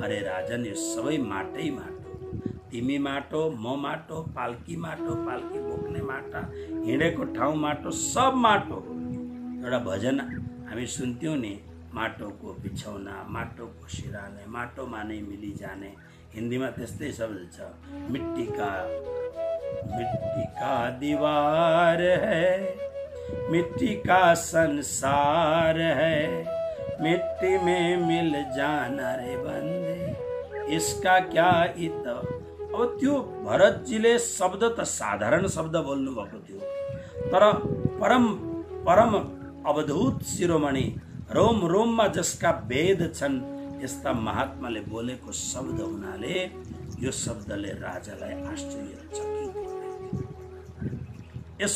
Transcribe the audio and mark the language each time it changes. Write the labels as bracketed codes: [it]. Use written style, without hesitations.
[ne] अरे राजन यो सबै माटै माटो, तिमी माटो, म माटो, पाल्की माटो, पाल्की बोक्ने माटा, हिँडेको ठाउँ माटो, सब माटो। एउटा भजन हामी सुन्थ्यौँ नि, माटोको बिछौना, माटोको सिराने, माटोमा नै मिली जाने। हिन्दीमा त्यस्तै शब्द छ, [hi] मिट्टी का दीवार है, मिट्टी का संसार है, मिट्टी में मिल जाना रे बंदे, इसका क्या इत। [ne] अब त्यो भरतजीले शब्द त साधारण शब्द बोल्नु भएको थियो, तर परम परम अवधूत शिरोमणि, रोम रोममा जसका वेद छन्, यस्ता महात्माले बोलेको शब्द हुनाले यो शब्दले राजालाई आश्चर्यचकित बनायो।